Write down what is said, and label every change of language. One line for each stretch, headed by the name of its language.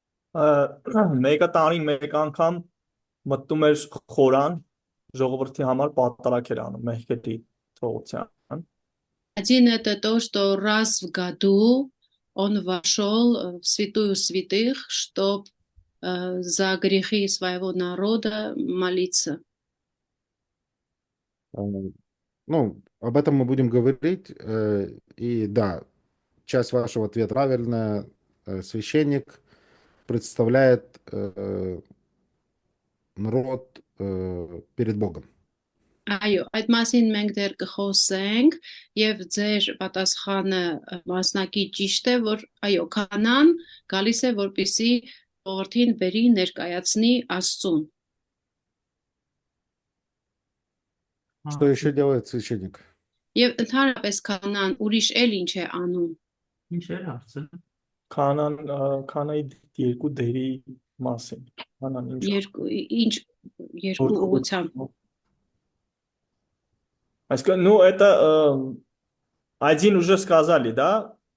Armenian: Մեկը տարին մեկ անգամ մտնում էր խորան ժողովրդի համար պատարակ էր անում մեղքերի թողության։
Russian: Один это то, что раз в году он вошел в святую святых, чтобы за грехи своего народа молиться. Э, Ну, об этом мы будем говорить. И да, часть вашего ответа правильная. Священник представляет народ перед Богом.
Armenian: Այո, այդ մասին մենք դեռ կխոսենք եւ ձեր պատասխանը մասնակի ճիշտ է, որ այո, կանան գալիս է որպիսի ժողովրդին բերի ներկայացնի Աստծուն։
Russian: Что еще делает священник?
Armenian: Եվ ընդհանրապես կանան ուրիշ էլ ինչ է անում։ Ինչ էր հարցը։ Քանայի երկու դերի մասին։ Քանան ինչ Ինչ երկու ուղղությամբ։ Այսինքն,
Russian: ну, это один уже сказали, да?